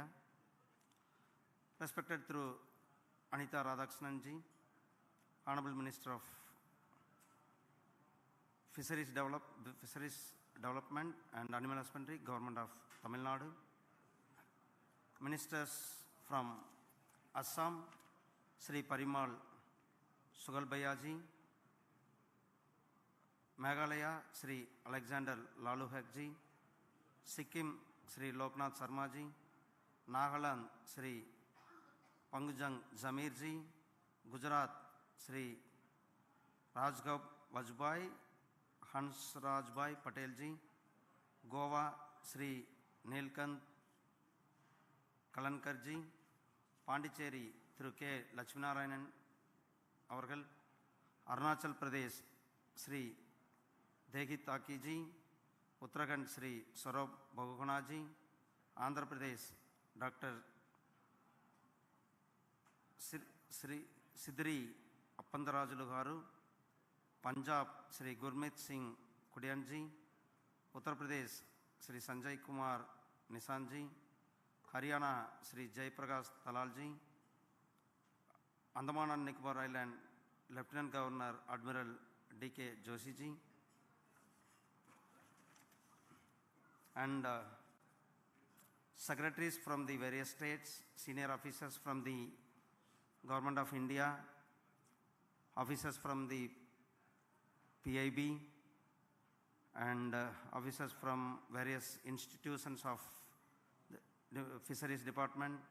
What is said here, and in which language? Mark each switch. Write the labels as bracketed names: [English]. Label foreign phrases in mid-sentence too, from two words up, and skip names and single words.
[English] Respected through Anita Radhakrishnan ji, Honorable Minister of Fisheries Development and Animal Husbandry, Government of Tamil Nadu. Ministers from Assam, Sri Parimal Sugalbayaji. Meghalaya, Sri Alexander Laluhekji. Sikkim, Sri Loknath Sarmaji. Nagaland, Sri Pangujang Zamirji. Gujarat, Sri Rajgab Vajbai. Hans Rajbhai Patel ji. Goa, Sri Nilkant Kalankar ji. Pondicherry, through K. Lakshminarayanan avargal. Arunachal Pradesh, Sri Degi Taki ji. Uttarakhand, Sri Saurabh Bhagwana ji. Andhra Pradesh, Dr. Sri Sidri Appandarajulu garu. Punjab, Sri Gurmeet Singh Kudian ji. Uttar Pradesh, Sri Sanjay Kumar Nisan ji. Haryana, Sri Jaiprakash Talal ji. Andaman and Nicobar Island, Lieutenant Governor Admiral D.K. Joshi ji. And secretaries from the various states, senior officers from the Government of India, officers from the PIB, and officers from various institutions of the Fisheries Department,